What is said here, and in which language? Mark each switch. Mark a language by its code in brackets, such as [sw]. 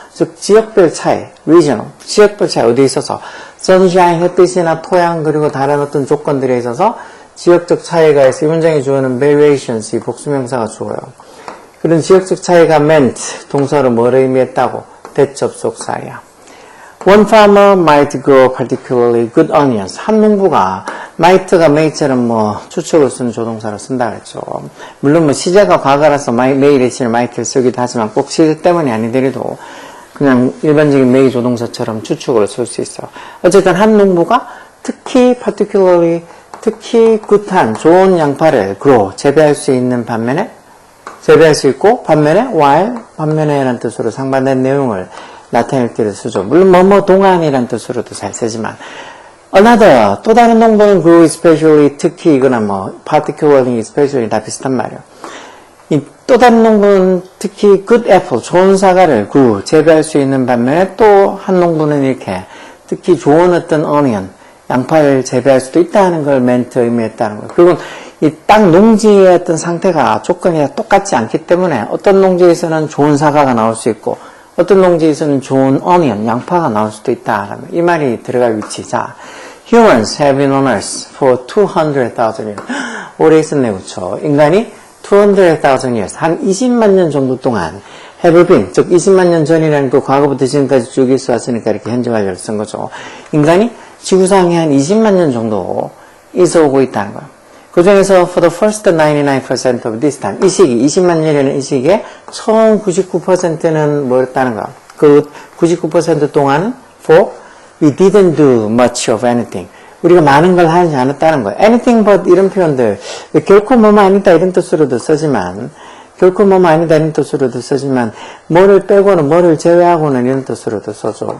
[ko] 즉 지역별 차이, regional, 지역별 차이 어디에 있어서 sunshine, 햇빛이나 토양 그리고 다른 어떤 조건들에 있어서 지역적 차이가 있어. 이 문장에 주어는 variations, 이 복수명사가 주어요. 그런 지역적 차이가 meant, 동사로 뭐를 의미했다고? 대접속사야. [en] One farmer might grow particularly good onions. [ko] 한 농부가 might가 may처럼 뭐 추측을 쓰는 조동사로 쓴다 그랬죠. 물론 뭐 시제가 과거라서 may의 대신에 might를 쓰기도 하지만 꼭 시제 때문이 아니더라도 그냥 일반적인 may 조동사처럼 추측으로 쓸 수 있어. 어쨌든 한 농부가 특히 particularly 특히 굿한 좋은 양파를 grow 재배할 수 있는 반면에 재배할 수 있고 반면에 while 반면에라는 뜻으로 상반된 내용을 나타낼 때를 쓰죠. 물론 뭐뭐 동안이라는 뜻으로도 잘 쓰지만 another 또 다른 농부는 [en] grew especially [ko] 특히 이거나 뭐 particularly especially 다 비슷한 말이에요. 이 또 다른 농부는 특히 [en] good apple [ko] 좋은 사과를 grew 재배할 수 있는 반면에 또 한 농부는 이렇게 특히 좋은 어떤 onion 양파를 재배할 수도 있다는 걸 멘트 의미했다는 거예요. 그리고 이 땅 농지의 어떤 상태가 조건이 똑같지 않기 때문에 어떤 농지에서는 좋은 사과가 나올 수 있고 어떤 농지에서는 좋은 어니언, 양파가 나올 수도 있다. 이 말이 들어갈 위치. 자, [en] Humans have been on Earth for 200,000 years. [ko] 오래 있었네, 그쵸? 인간이 [en] 200,000 years, [ko] 한 20만 년 정도 동안 [en] have been, [ko] 즉 20만 년 전이라는 그 과거부터 지금까지 쭉 있어 왔으니까 이렇게 현재 완료를 쓴 거죠. 인간이 지구상에 한 20만 년 정도 있어 오고 있다는 거예요. 그 중에서 [en] for the first 99% of this time, [ko] 이 시기, 20만 년이라는 이 시기에 처음 99%는 뭐였다는 거야. 그 99% 동안은 [en] for we didn't do much of anything. [ko] 우리가 많은 걸 하지 않았다는 거야. [en] anything but [ko] 이런 표현들, 결코 뭐뭐 아니다 이런 뜻으로도 쓰지만, 결코 뭐뭐 아니다 이런 뜻으로도 쓰지만, 뭐를 빼고는, 뭐를 제외하고는 이런 뜻으로도 써줘.